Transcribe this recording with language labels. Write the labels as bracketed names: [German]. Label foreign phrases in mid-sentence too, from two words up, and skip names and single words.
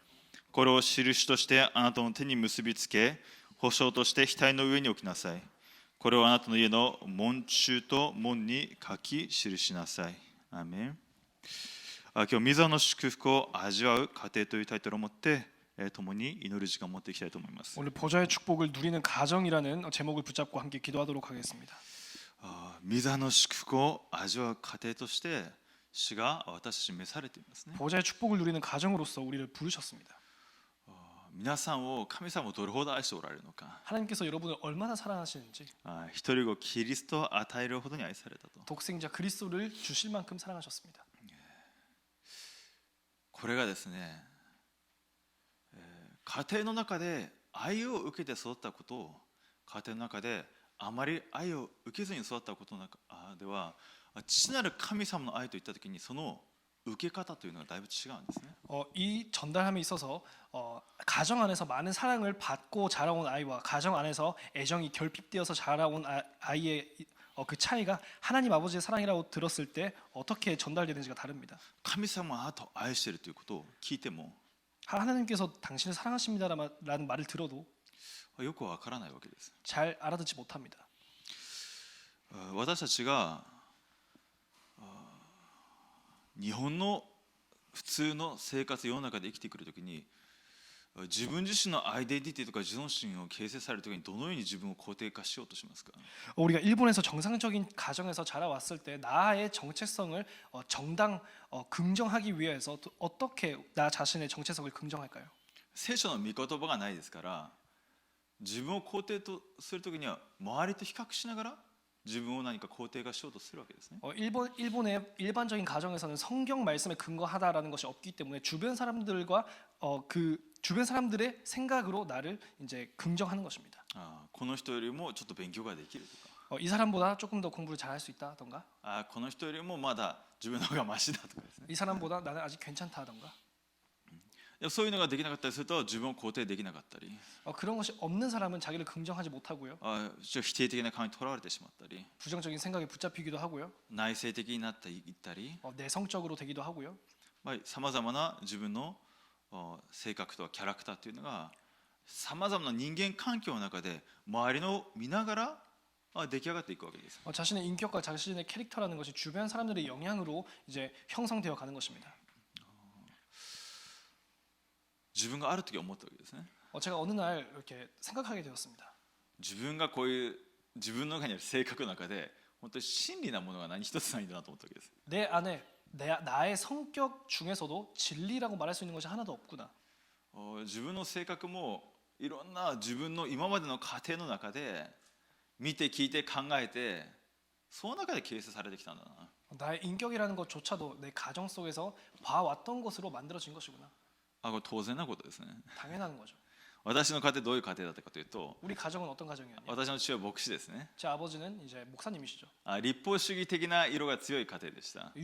[Japanese] これを印としてあなたの手に結びつけ、保証として額の上に置きなさい。これをあなたの家の門柱と門に書き記しなさい。アーメン。今日、御座の祝福を味わう過程というタイトルを持って共に祈る時間を持っていきたいと思います。 [Korean] 오늘 보좌의 축복을 누리는 가정이라는 제목을 붙잡고 함께 기도하도록 하겠습니다. [Japanese] 御座の祝福を味わう過程として主が私たちに召されていますね。 [Korean] 보좌의 축복을 누리는 가정으로서 우리를 부르셨습니다. [Japanese] 皆さんを神様をどれほど愛しておられるのか。 [Korean] 하나님께서 여러분을 얼마나 사랑하시는지, [Japanese] 一人子キリストを与えるほどに愛されたと。 [Korean] 독생자 그리스도를 주실 만큼 사랑하셨습니다. [Japanese] これがですね、家庭の中で愛を受けて育ったことを、家庭の中であまり愛を受けずに育ったことの中では、父なる神様の愛といったときにその受け方というのがだいぶ違うんですね。 [Korean] 이 전달함에 있어서 가정 안에서 많은 사랑을 받고 자라온 아이와 가정 안에서 애정이 결핍되어서 자라온 아이의 그 차이가 하나님 아버지의 사랑이라고 들었을 때 어떻게 전달되는지가 다릅니다. [Japanese] 神様はあなたを愛しているということを聞いても [Korean] 하나님께서 당신을 사랑하십니다라는 말을 들어도 [Japanese] よくわからないわけです。 [Korean] 잘 알아듣지 못합니다. [Japanese] 私たちが日本の普通の生活世の中で生きてくるときに、自分自身のアイデンティティとか自尊心を形成されるときにどのように自分を肯定化しようとしますか。 [Korean] 우리가 일본에서 정상적인 가정에서 자라왔을 때 나의 정체성을 긍정하기 위해서 어떻게 나 자신의 정체성을 긍정할까요? [Japanese] 聖書の御言葉がないですから、自分を肯定とするときには周りと比較しながら自分を何か肯定化しようとするわけですね。 [Korean] 일본의 일반적인 가정에서는 성경 말씀에 근거하다라는 것이 없기 때문에 주변 사람들과 주변 사람들의 생각으로 나를 이제 긍정하는 것입니다. [Japanese] この人よりもちょっと勉強ができるとか、 [Korean] 이 사람보다 조금 더 공부를 잘할 수 있다던가, [Japanese] この人よりもまだ自分の方がマシだとかですね。 [Korean] 이 사람보다 나는 아직 괜찮다던가, [Japanese] そういうのができなかったりすると自分を肯定できなかったり、 [Korean] 그런 것이 없는 사람은 자기를 긍정하지 못하고요. [Japanese] 否定的な考えにとらわれてしまったり、 [Korean] 부정적인 생각에 붙잡히기도 하고요. [Japanese] 内省的になっていったり、 [Korean] 내성적으로 되기도 하고요. [Japanese] さまざまな自分の性格とかキャラクターというのがさまざまな人間環境の中で周りの見ながら出来上がっていくわけです。 [Korean] 자신의 인격과 자신의 캐릭터라는 것이 주변 사람들의 영향으로 이제 형성되어 가는 것입니다. [Japanese] 自分がある時思ったわけですね。 [Korean] 제가 어느 날 이렇게 생각하게 되었습니다. [Japanese] 自分がこういう自分の中にある性格の中で本当に真理なものが何一つないんだなと思ったわけです。 [Korean] 내 안에 나의 성격 중에서도 진리라고 말할 수 있는 것이 하나도 없구나. [Japanese] 自分の性格もいろんな自分の今までの過程の中で見て聞いて考えてその中で形成されてきたんだな。 [Korean] 나의 인격이라는 것조차도 내 가정 속에서 봐왔던 것으로 만들어진 것이구나. [Japanese] これ当然なことですね。 [Korean] 당연한 거죠. [Japanese] 私の家庭どういう家庭だったかというと、 [Korean] 우리 가정은 어떤 가정이었냐? [Japanese] 私の父は牧師ですね。 [Korean] 제 아버지는 이제 목사님이시죠. [Japanese] 立法主義的な色が強い家庭でした。